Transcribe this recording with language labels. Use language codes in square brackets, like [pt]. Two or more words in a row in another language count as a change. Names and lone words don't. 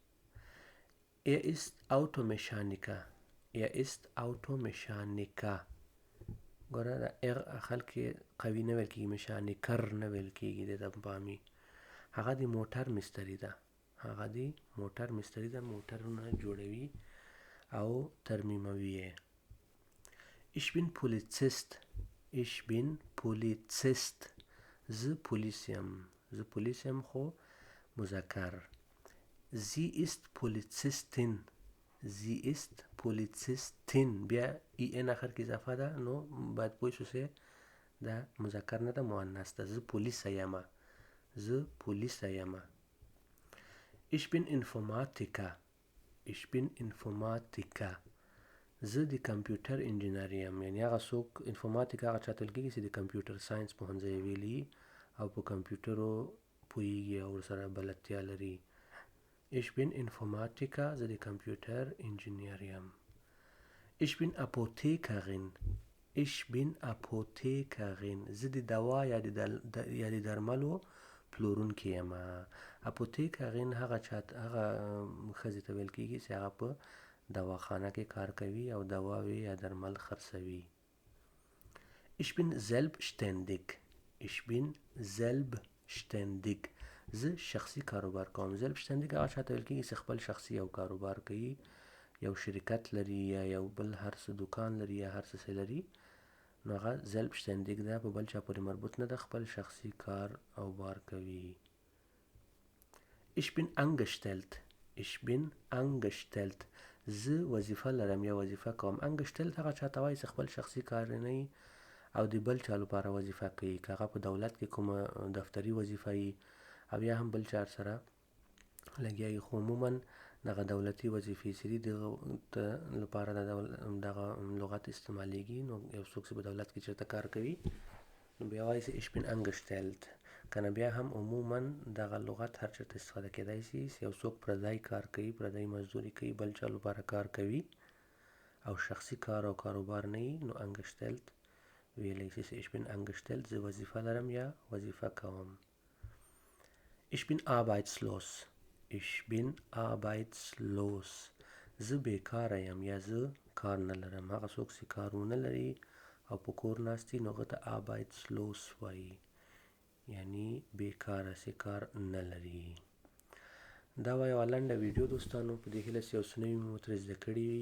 [de] ist Automechaniker. ist Automechaniker. [ps] ګوره د اخر کې قوي نه ویل کیږي مشانیکر نه ویل کیږي د پامي. هغه د موټر مستری ده. هغه د موټر مستری ده، موټرونه جوړوي او ترمیموي یې. [de] Ich bin Polizist. Ich bin Polizist. [ps] زه پولیس یم. زه پولیس یم خو مذکر. [de] Sie ist Polizistin. Sie ist Polizistin. [ps] بیا en اخر کې اضافه ده نو باید پوه شو دا مذکر نه ده مؤنث ده. زه پولیسه یم. زه پولیسه یم. [de] Ich bin Informatiker. Ich bin Informatiker. [ps] زه د کمپیوټر انجینر یم. یعنی هغه څوک انفارماتیک هغه چاته ویل کیږي چې د کمپیوټر ساینس پوهنځی ویلي او په کمپیوټرو پوهیږي او ورسره بلدتیا لري. [de] Ich bin Informatiker. [ps] زه د کمپیوټر انجینر یم. [de] Ich bin Apothekerin. Ich bin Apothekerin. [ps] زه د دوا یا د درملو پلورونکی یم. Apothekerin هغه ښځې ته ویل کیږي چې هغه په دواخانه کې کار کوي او دواوې یا درمل خرڅوي. [de] Ich bin selbstständig. Ich bin selbstständig. [ps] زه شخصي کاروبار کوم. selbstständig هغه چاته ویل کیږي چې خپل شخصي یو کاروبار کوي، یو شرکت لري یا یو بل هر څه دکان لري یا هر څه لري، نو هغه selbstständig ده، په بل چا پورې مربوط نه ده، خپل شخصي کار او بار کوي. [de] Ich bin angestellt. Ich bin angestellt. [ps] زه وظیفه لرم یا وظیفه کوم. angestellt هغه چاته وایي چې خپل شخصي کار نه او د بل چا لپاره وظیفه کوي، که هغه په دولت کې کومه دفتري وظیفه وي او یا هم بل چا سره لګیا وي. خو عموما دغه دولتي وظیفې چې دي دغه لپاره دغه لغت استعمالیږي. نو یو څوک چې په دولت کې چېرته کار کوي نو بیا وایي چې [de] ich bin angestellt. [ps] کنه بیا هم عموما دغه لغت هر چېرته استفاده کېدای شي چې یو څوک پردی کار کوي، پردی مزدوري کوي، بل چا لپاره کار کوي او شخصي کار او کاروبار نه وي، نو angestellt ویلی شي چې [de] ich bin angestellt [ps] زه وظیفه لرم یا وظیفه کوم. [de] ich bin arbeitslos ich bin arbeitslos [ps] زه بیکاره یم یا زه کار نه لرم. هغه څوک چې کار ونه لري او په کور ناست وي نو هغه ته arbeitslos وایي، یعنی بیکاره چې کار نه لري. دا وه یوه لنډه ویډیو دوستانو، په دې هیله چې یو څه نوي مو ترې زده کړي وي.